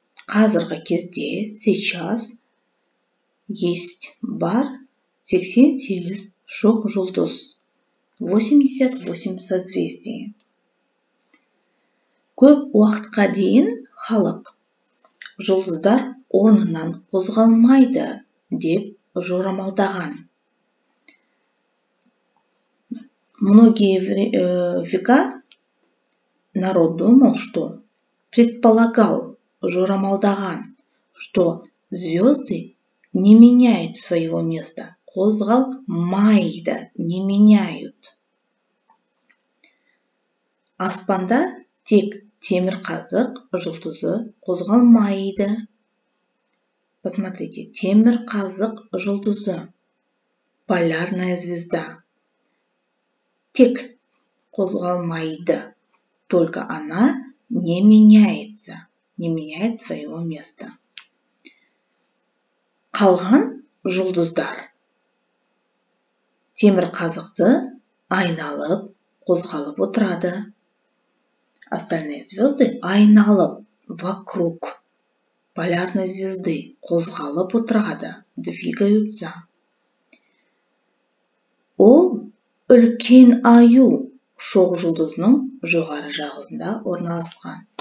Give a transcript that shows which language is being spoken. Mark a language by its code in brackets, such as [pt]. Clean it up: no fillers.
[kk] Қазіргі кезде, [ru] сейчас, есть, [kk] бар 88 шоқ жұлдыз. [ru] 88 созвездий. [kk] Көп уақытқа дейін халық жұлдыздар орнынан қозғалмайды деп жорамалдаған. [ru] Многие века народ думал, что предполагал, жорамалдаған, что звезды не меняют своего места. [kk] Қозғалмайды, [ru] не меняют. [kk] Аспанда тек темірқазық жұлдызы қозғалмайды. [ru] Посмотрите, [kk] темірқазық жұлдызы, [ru] полярная звезда. [kk] Тек қозғалмайды, [ru] только она не меняется, не меняет своего места. [kk] Қалған жұлдыздар темірқазықты айналып, қозғалып отырады. [ru] Остальные звезды [kk] айналып, [ru] вокруг полярной звезды, [kk] қозғалып отырады, [ru] двигаются. [kk] Ол үлкен аю шоқ жұлдызының жоғары жағында орналасқан.